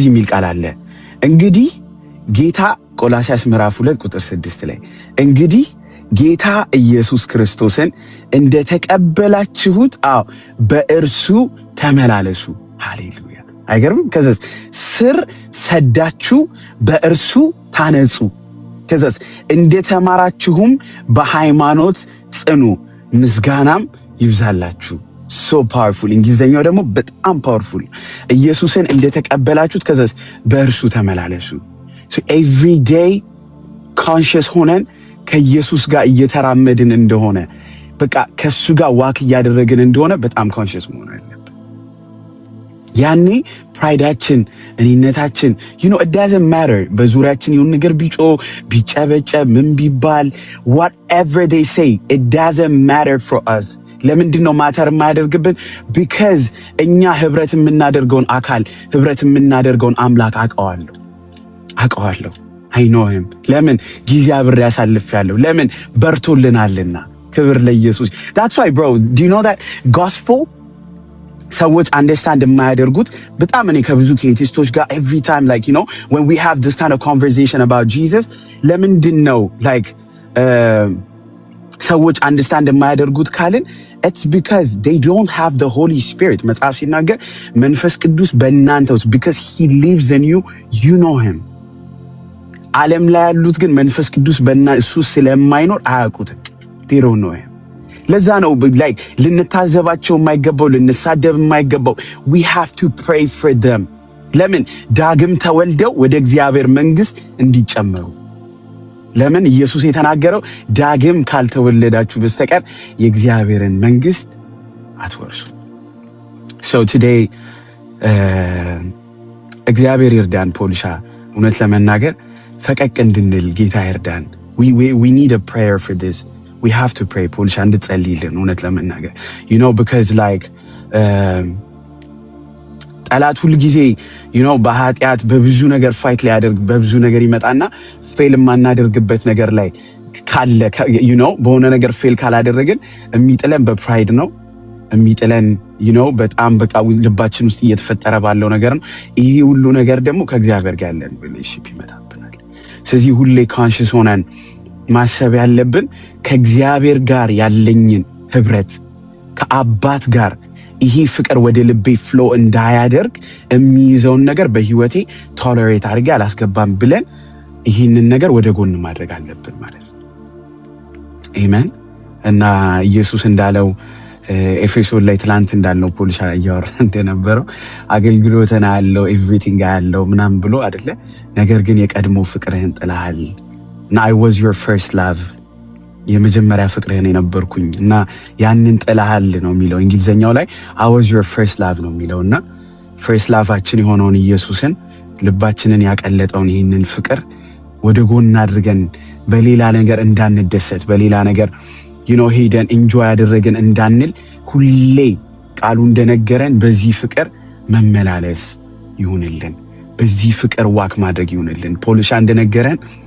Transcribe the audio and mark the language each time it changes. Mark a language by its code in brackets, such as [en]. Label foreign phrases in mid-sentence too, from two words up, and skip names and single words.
[am] የሚል ቃል አለ እንግዲህ ጌታ ቆላሲያስ ምዕራፍ 2 ቁጥር 6 ላይ እንግዲህ ጌታ ኢየሱስ ክርስቶስን እንደተቀበላችሁት በእርሱ ተመላለሱ ሃሌሉያ አይገርም ከዛስ ስር ሰዳችሁ በእርሱ ታነጹ ከዛስ እንደተማራችሁም በሃይማኖት ጽኑ ምስጋናም ይብዛላችሁ [en] so powerful [am] እንግሊዘኛው ደግሞ በጣም powerful ኢየሱስን እንደተቀበላችሁት ከዛስ በእርሱ ተመላለሱ [en] so every day conscious [am] ሆነን ከኢየሱስ ጋር እየተራመድን እንደሆነ በቃ ከሱ ጋር ዋክ እያደረግን እንደሆነ በጣም ኮንሺየስ መሆን አለብን ያኔ ፕራይዳችን እኔነታችን [en] you know it doesn't matter [am] በዙሪያችን የሆነ ነገር ቢጨበጨ ምን ቢባል [en] whatever they say it doesn't matter for us [am] ለምንድን ነው ማተር የማያደርግብን [en] because [am] እኛ ህብረት የምናደርገውን አካል ህብረት የምናደርገውን አምላክ አውቀዋለሁ [en] I know him [am] ለምን ጊዜ አብሬ ያሳልፋለሁ ለምን በርቶልናልና ክብር ለኢየሱስ [en] that's why bro do you know that gospel [am] ሰዎች አንደርስታንድ የማያደርጉት በጣም እኔ ከብዙ ኬቲስቶች ጋር [en] every time like you know when we have this kind of conversation about Jesus [am] ለምንድን ነው [en] like [am] ሰዎች አንደርስታንድ የማያደርጉት ካልን [en] it's because they don't have the Holy Spirit [am] መጽሐፍ ሲናገር መንፈስ ቅዱስ በእናንተ ውስጥ [en] because he lives in you you know him [am] ዓለም ላይ ያሉት ግን መንፈስ ቅዱስ በእነሱ ስለማይኖር አያውቁትም [en] they don't know him [am] ለዛ ነው like ልንታዘባቸው የማይገባው ልንሳደብ የማይገባው [en] we have to pray for them [am] ለምን ዳግም ተወልደው ወደ እግዚአብሔር መንግስት እንዲጨመሩ ለምን ኢየሱስ የተናገረው ዳግም ካልተወለዳችሁ በስተቀር የእግዚአብሔርን መንግስት አትወርሱ [en] so today [am] እግዚአብሔር ይርዳን ፖልሻ እውነት ለመናገር ፈቀቅ እንድንል ጌታ ይርዳን [en] we need a prayer for this we have to pray [am] ፖልሻ እንድትጸልይልን እውነት ለመናገር [en] you know because like [am] ጠላት ሁሉ ጊዜ you know በኃጢአት በብዙ ነገር ፋይት ላይ ያደርግ በብዙ ነገር ይመጣና ፌል ማናደርግበት ነገር ላይ ካለ [en] you know [am] በሆነ ነገር ፌል ካላደረግን የሚጥለን በፕራይድ ነው የሚጥለን [en] you know [am] በጣም በቃ ልባችን ውስጥ እየተፈጠረ ባለው ነገር ነው ይሄ ሁሉ ነገር ደግሞ ከእግዚአብሔር ጋር ያለን ሪሌሽንሺፕ ይመጣብናል ስለዚህ ሁሌ ኮንሺየስ ሆነን ማሰብ ያለብን ከእግዚአብሔር ጋር ያለኝን ህብረት ከአባት ጋር ይሄ ፍቅር ወደ ልቤ ፍሎ እንዳያደርግ የሚይዘውን ነገር በህይወቴ ቶለሬት አድርጌ አላስገባም ብለን ይሄንን ነገር ወደ ጎን ማድረግ አለብን ማለት ነው አሜን እና ኢየሱስ እንዳለው ኤፌሶን ላይ ትላንት እንዳልነው ፖሊሻ እያወራ እንደነበረው አገልግሎትን ያለው ኤቭሪቲንግ ያለው ምናምን ብሎ አይደለ? ነገር ግን የቀድሞ ፍቅርህን ጥለሃል እና [en] I was your first love [am] የመጀመሪያ ፍቅርህን የነበርኩኝ እና ያንን ጥለሃል ነው የሚለው እንግሊዘኛው ላይ [en] I was your first love [am] ነው የሚለውና [en] first loveአችን [am] የሆነውን ኢየሱስን ልባችንን ያቀለጠውን ይህንን ፍቅር ወደ ጎን አድርገን በሌላ ነገር እንዳንደሰት በሌላ ነገር ሄደን ኢንጆይ ያደረገን እንዳንል ሁሌ ቃሉ እንደነገረን በዚህ ፍቅር መመላለስ ይሁንልን፣ በዚህ ፍቅር ዋክ ማድረግ ይሁንልን። ፖሊሻ እንደነገረን